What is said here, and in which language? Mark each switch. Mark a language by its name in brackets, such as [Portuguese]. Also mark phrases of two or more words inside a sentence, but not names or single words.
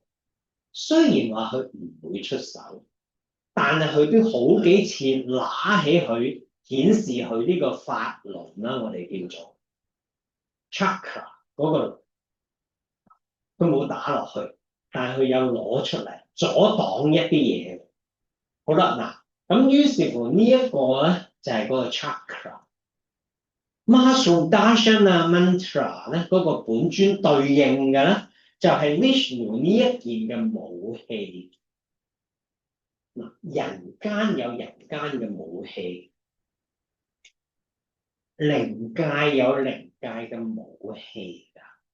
[Cantonese] 雖然話佢唔會出手，但係佢都好幾次拿起佢，顯示佢呢個法輪啦，我哋叫做 chakra 嗰個，佢冇打落去，但係佢有攞出嚟阻擋一啲嘢。好啦，嗱，咁於是乎呢一個咧就係嗰個 chakra。Mahasudashana mantra 咧嗰個本尊對應嘅咧就係 Vishnu 呢一件嘅武器。嗱，人間有人間嘅武器，靈界有靈界嘅武器㗎。